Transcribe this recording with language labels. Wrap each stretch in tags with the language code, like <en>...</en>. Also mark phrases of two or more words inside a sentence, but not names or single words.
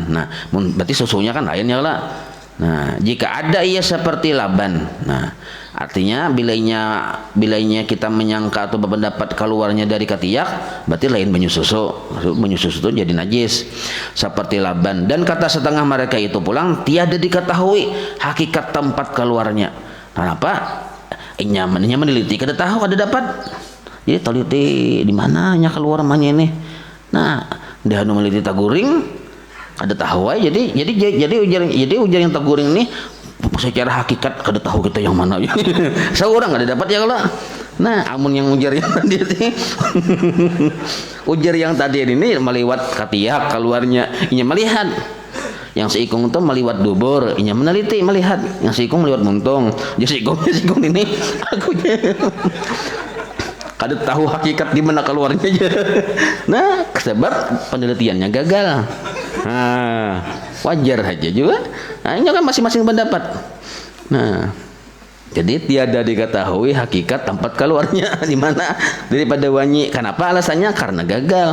<id>Nah, berarti susunya kan lain ya lah. Nah, jika ada ia seperti laban, nah artinya bilainya kita menyangka atau berpendapat keluarnya dari katiak, berarti lain banyu susu itu jadi najis seperti laban. Dan kata setengah mereka itu pulang tiada diketahui hakikat tempat keluarnya. Kenapa?</id> <bjn>Nyamannya meneliti kada tahu kada dapat. Jadi teliti di mananya keluar mananya ini. Nah, dia meneliti taguring kada tahu aja. Jadi ujar yang taguring ini secara hakikat kada tahu kita yang mana. Seorang kada dapat ya kalau. Nah, amun yang ujar yang tadi ujar yang tadi ini meliwat katiak keluarnya, ini melihat. Yang seikung itu meliwat dubur, ini meneliti melihat. Yang seikung meliwat muntung. Jadi seikung ini akunya kada tahu hakikat di mana keluarnya aja.</bjn> <id>Nah, sebab penelitiannya gagal. Nah, wajar aja juga. Nah, ini kan masing-masing pendapat. Nah, jadi tiada diketahui hakikat tempat keluarnya di mana daripada wanyi. Kenapa alasannya? Karena gagal.</id>